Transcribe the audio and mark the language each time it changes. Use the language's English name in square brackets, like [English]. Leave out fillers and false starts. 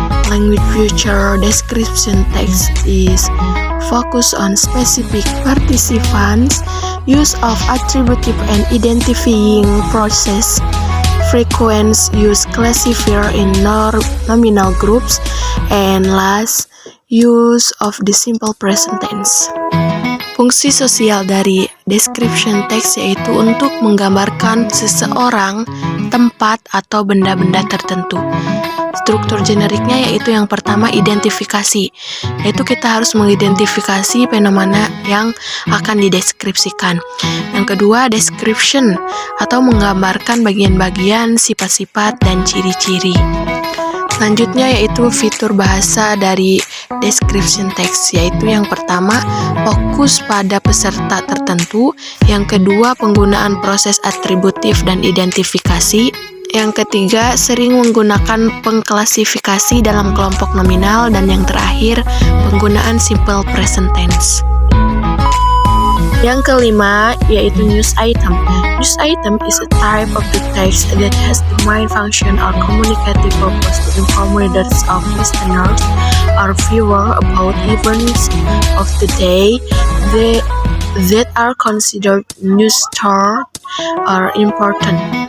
[English] Language feature, description text is focus on specific participants, use of attributive and identifying process, frequent use classifier in nominal groups, and last, use of the simple present tense. [Indonesian] Fungsi sosial dari description text yaitu untuk menggambarkan seseorang, tempat, atau benda-benda tertentu. Struktur generiknya yaitu yang pertama identifikasi, yaitu kita harus mengidentifikasi fenomena yang akan dideskripsikan. Yang kedua description, atau menggambarkan bagian-bagian, sifat-sifat, dan ciri-ciri. Selanjutnya yaitu fitur bahasa dari description text, yaitu yang pertama fokus pada peserta tertentu, yang kedua penggunaan proses atributif dan identifikasi, yang ketiga sering menggunakan pengklasifikasi dalam kelompok nominal, dan yang terakhir penggunaan simple present tense. Yang kelima yaitu news item. [English] News item is a type of the text that has the main function or communicative purpose to inform readers of listeners or viewer about events of the day that are considered news story or important.